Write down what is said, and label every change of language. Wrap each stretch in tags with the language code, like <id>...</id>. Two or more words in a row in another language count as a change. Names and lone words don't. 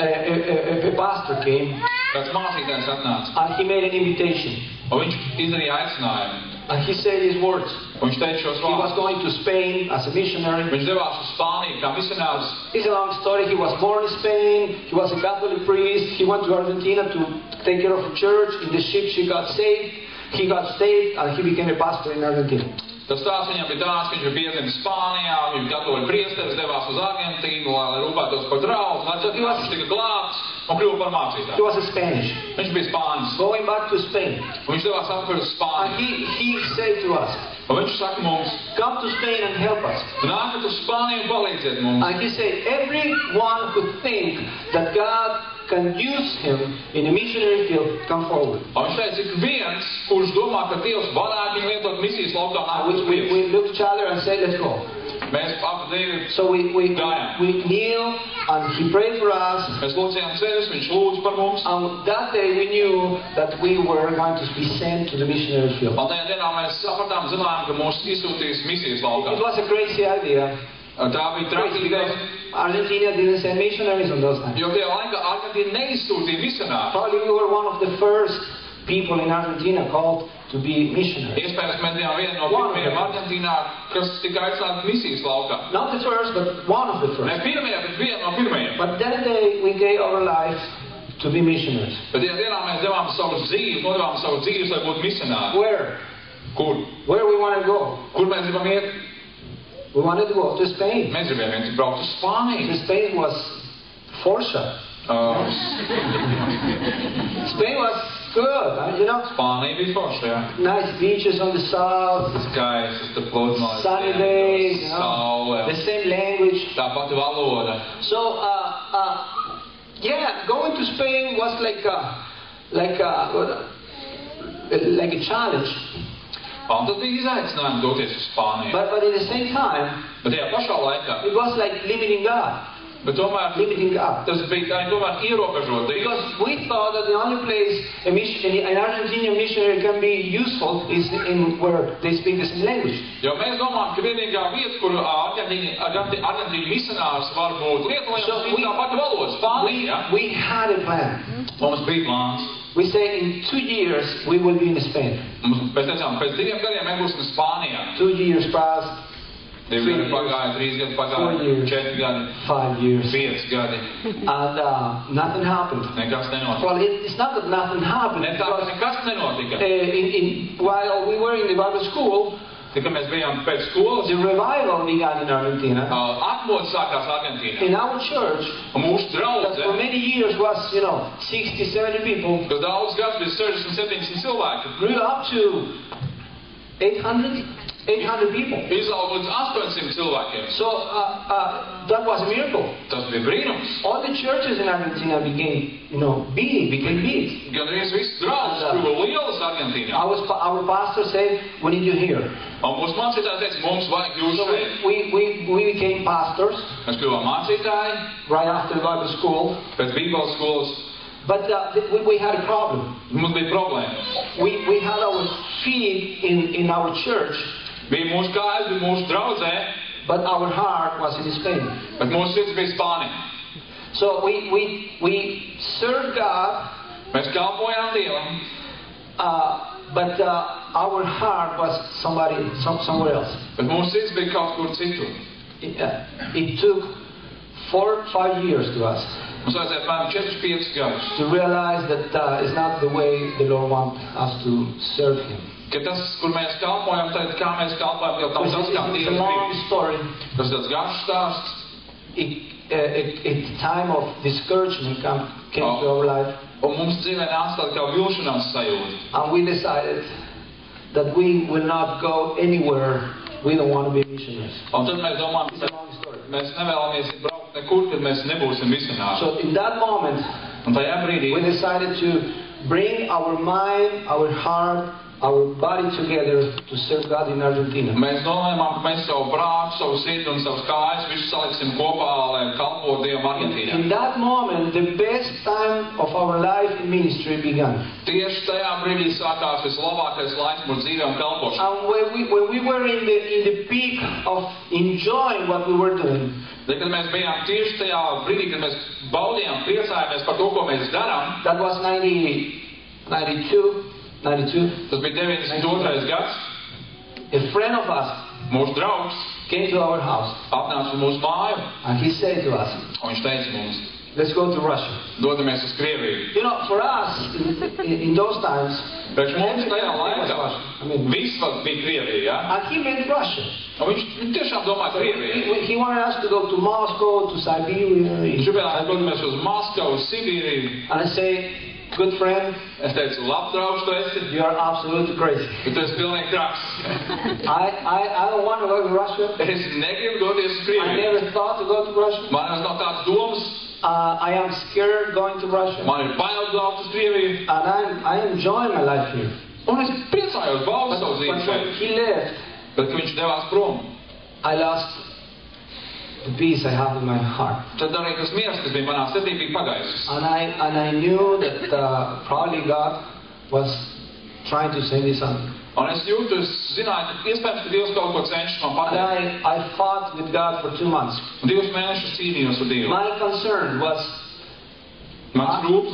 <en>a pastor came</en> <lv>kāds mācītājs atnāca.</lv> <en>and he made an invitation.</en> <lv>Un viņš izdarīja aicinājumu.</lv> <en>And he said his words.</en> <lv>Un viņš teica šos</lv> <en>He was</en> <lv>vārdus.</lv> <en>going to Spain as a missionary.</en> <lv>Viņš devās uz Spāniju kā misionārs.</lv> <en>It's a long story. He was born in Spain. He was a Catholic priest. He went to Argentina to take care of a church. In the ship, he got saved. He got saved, and he became a pastor in Argentina.</en> <lv>Tas stāsts viņam bija tāds, ka viņš bija piedzimis Spānijā, viņš bija katoļu priesteris, devās uz Argentīnu, lai rūpētos par draugu. Tad viņš tika glābts un kļuva par</lv> <en>He</en> <lv>mācītāju.</lv> <en>was a Spanish.</en> <lv>Viņš bija Spānis.</lv> <en>Going back to Spain.</en> <lv>Un viņš devās atpakaļ uz</lv> <en>And</en> <lv>Spāniju.</lv> <en>he said to us,</en> <lv>Un viņš saka mums,</lv> <en>come to Spain and help us.</en> <lv>nākat uz Spāniju un palīdziet mums.</lv> <en>And he said, everyone who thinks that God can use him in a missionary field, come forward.</en> <lv>Un viņš teica, ik viens, kurš domā, ka Dievs varētu viņu lietot misijas laukā, nāk uz priekšu.</lv> <en>We looked at each other and said, let's go.</en> <lv>Mēs abi divi,</lv> <en>So we kneel, and he prayed for us.</en> <lv>mēs lūdzījām ceļus, viņš lūdza par mums.</lv> <en>And that day we knew that we were going to be sent to the missionary field.</en> <lv>Un tajā dienā mēs sapratām, zinājām, ka mūs izsūtīs misijas laukā.</lv> <en>It was a crazy idea.</en> <lv>Tā bija</lv> <en>Crazy</en> <lv>traģīga</lv> <en>because</en> <lv>ideja.</lv> <en>Argentina didn't send missionaries on those times.</en> <lv>Jo tajā laikā Argentīna neizsūtīja misionāru.</lv> <en>Probably we were one of the first people in Argentina called to be missionaries.</en> <lv>Iespējams, mēs bijām viena no pirmajiem Argentīnā, kas tika aicināti misijas laukā.</lv> <en>Not the first, but one of the</en> <lv>Ne</lv> <en>first.</en> <lv>pirmie, bet viena no pirmajiem.</lv> <en>But that day we gave our lives to be missionaries.</en> <lv>Bet tajā dienā mēs devām savus dzīves, nodevām savus dzīves, lai būtu misionāri.</lv> <en>Where?</en> <lv>Kur?</lv> <en>Where we want to go?</en> <lv>Kur mēs gribam iet?</lv> <en>We wanted to go to Spain.</en> <lv>Mēs gribējām vienkārši braukt uz Spāniju.</lv> <en>Spain was Forza. Spain was good, you know.</en> <lv>Spānija bija forša, jā.</lv> <en>Nice beaches on the south,</en> <lv>Skaists, tas pludmales,</lv> <en>sunny days, you know.</en> <lv>saule,</lv> <en>The same language.</en> <lv>tā pati valoda.</lv> <en>So, yeah, going to Spain was like a challenge.</en> <lv>Un tas bija izaicinājums doties uz Spāniju.</lv> <en>But at the same time,</en> <lv>Bet tajā pašā laikā, it was like limiting God. bet tomēr</lv> <en>Limiting God.</en> <lv>tas bija tā tomēr ierobežot Dievu.</lv> <en>Because we thought that the only place an Argentinian missionary can be useful is in where they speak the same language.</en> <lv>Jo mēs domājam, ka vienīgā vieta, kur Argentīņu misionārs var būt lietojams, ir tā pati valoda, Spānija. Ja?</lv> <en>We had a plan.</en> <lv>Mums bija plāns.</lv> <en>We said in 2 years we will be in Spain.</en> <lv>Mēs teicām, pēc 2 gadiem mēs būsim Spānijā.</lv> <en>2 years passed,</en> <lv>2 gadi pagāja, 3 gadi 4 pagāja,</lv> <en>years.</en> <lv>4 gadi,</lv> <en>5 years,</en> <lv>5 gadi.</lv> <en>and nothing happened.</en> <lv>Nekas nenotika.</lv> <en>Well, it's not that nothing happened.</en> <lv>Ne tā, ka</lv> <en>Because,</en> <lv>nekas nenotika.</lv> <en>while we were in the Bible school,</en> <lv>Tikai mēs bijām pēc skolas,</lv> <en>the revival began in Argentina.</en> <lv>atmodas sākās Argentīnā.</lv> <en>In our church,</en> <lv>Un mūsu</lv> <en>that</en> <lv>draudze,</lv> <en>for many years was, 60, 70 people,</en> <lv>kas daudz gads bija 60, 70 cilvēki,</lv> <en>grew up to 800 people.</en> <lv>izauga līdz 800 cilvēkiem.</lv> <en>So that was a miracle.</en> <lv>Tas bija brīnums.</lv> <en>All the churches in Argentina became big.</en> <lv>Gan arī visas draudzes kļuva lielas Argentīnā.</lv> <en>Our pastor said, we need you here.</en> <lv>Un mūsu mācītāji teica, mums vajag jūs</lv> <en>So</en> <lv>šeit.</lv> <en>we became pastors</en> <lv>Mēs kļuvām mācītāji</lv> <en>right after the Bible school.</en> <lv>pēc Bībeles skolas.</lv> <en>But we had a problem.</en> <lv>Mums bija problēmas.</lv> <en>We had our feet in our church,</en> <lv>Bija mūsu kājas, bija mūsu draudzē,</lv> <en>but our heart was in Spain.</en> <lv>bet mūsu sirds bija Spānijā.</lv> <en>So we served God,</en> <lv>Mēs kalpojām Dievam,</lv> <en>but our heart was somewhere else.</en> <lv>bet mūsu sirds bija kaut kur citur.</lv> <en>It took 4 or 5 years to us.</en> <lv>Mums vajadzēja apmēram 4-5 gadus.</lv> <en>to realize that it's not the way the Lord wants us to serve Him.</en> <lv>Ka tas, kur mēs kalpojam, tad kā mēs kalpojam, jau nav tas, kā</lv> <en>It's a</en> <lv>Dievs</lv> <en>long</en> <lv>grib.</lv> <en>story.</en> <lv>Tas tāds garš stāsts.</lv> <en>A time of discouragement came to our life, Un mums dzīvē nāca tāda kā vilšanās sajūta. and we decided that we will not go anywhere. We don't want to be missionaries.</en> <lv>Un tad mēs domājam,</lv> <en>It's a long story.</en> <lv>mēs nevēlamies braukt nekur, kad mēs nebūsim misionāri.</lv> <en>So in that moment,</en> <lv>Un tajā brīdī</lv> <en>we decided to bring our mind, our heart, our body together to serve God in Argentina.</en> <lv>mēs nolēmām, ka mēs savu prātu, savu sirdi un savus kājas visu saliksim kopā, lai kalpotu Dievam Argentīnā.</lv> <en>In that moment, the best time of our life in ministry began.</en> <lv>Tieši tajā brīdī sākās vislabākais laiks mūsu dzīvē un kalpošanā.</lv> <en>And when we were in the peak of enjoying what we were doing,</en> <lv>Tad, kad mēs bijām tieši tajā brīdī, kad mēs baudījām, priecājāmies par to, ko mēs darām,</lv> <en>that was 92.</en> <lv>tas bija 92. gads,</lv> <en>A friend of us</en> <lv>mūsu draugs</lv> <en>came to our house</en> <lv>atnāca uz mūsu māju,</lv> <en>and he said to us,</en> <lv>un viņš teica mums,</lv> <en>let's go to Russia.</en> <lv>dodamies uz Krieviju.</lv> <en>You know, for us, in those times,</en> <lv>Priekš mums tajā</lv> <en>everything was</en> <lv>laikā</lv> <en>Russia. I mean,</en> <lv>viss bija Krievija, ja?</lv> <en>and he meant Russia.</en> <lv>Un viņš tiešām domāja Krieviju.</lv> <en>He wanted us to go to Moscow, to Siberia.</en> <lv>Viņš gribēja, lai dodamies uz Maskavu, uz Sibīriju.</lv> <en>And I say, good friend,</en> <lv>Es teicu, labi, draugs, tu esi,</lv> <en>you are absolutely crazy.</en> <lv>bet tu esi pilnīgi traks.</lv> <en>I don't want to go to Russia.</en> <lv>Es negribu doties uz</lv> <en>I</en> <lv>Krieviju.</lv> <en>never thought to go to Russia.</en> <lv>Man nav tādas domas,</lv> <en>I am scared going to Russia.</en> <lv>man ir bail braukt uz Krieviju.</lv> <en>And I enjoy my life here.</en> <lv>Un es priecājos, baudu savu dzīvi</lv> <en>But when</en> <lv>šeit.</lv> <en>he left,</en> <lv>Bet, kad viņš devās prom,</lv> <en>I lost the peace I have in my heart.</en> <lv>tad arī tas miers, kas bija manā sirdī, bija pagaisis.</lv> <en>And I knew that probably God was trying to send His Son.</en> <lv>Un es jūtu, es zināju, ka iespējams, ka Dievs kaut ko cenšas man</lv> <en>And</en> <lv>pateikt.</lv> <en>I fought with God for 2 months.</en> <lv>Un 2 mēnešus cīnījos ar Dievu.</lv> <en>My concern was</en> <lv>Mans rūpes</lv>